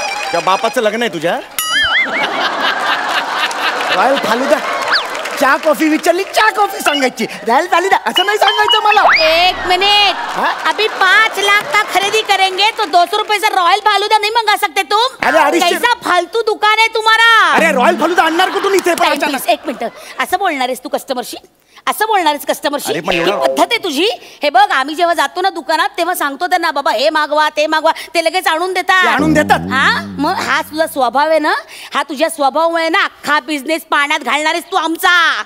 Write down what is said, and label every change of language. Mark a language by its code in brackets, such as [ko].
[mr] त्या बापाचं लग्न आहे तुझ्या? रॉयल फालुदा. चहा कॉफी विचारली, चहा कॉफी सांगायची. रॉयल फालुदा असं नाही सांगायचं मला. [hi] एक मिनट. अभी 5 लाख का खरीदी करेंगे तो 200 रुपये से रॉयल फालूदा नहीं मंगा सकते तुम? अरे 250 कैसा फालतू दुकान [mr] आहे [hi] तुम्हारा? [mr] अरे रॉयल फालुदा आणणार कुठून इथे पण अचानक? एक मिनिट, असं बोलणार आहेस तू कस्टमरशी? असं बोलणार आहेस कस्टमरशी? अरे पण ही एवढं- पद्धत आहे तुझी? हे बघ, आम्ही जेव्हा जातो ना दुकानात तेव्हा सांगतो त्यांना, बाबा हे मागवा ते मागवा, ते लगेच आणून देतात. ते आणून देतात? हा, मग हा तुझा स्वभाव आहे ना, हा तुझ्या स्वभावामुळे ना अख्खा बिझनेस पाण्यात घालणार आहेस तू आमचा.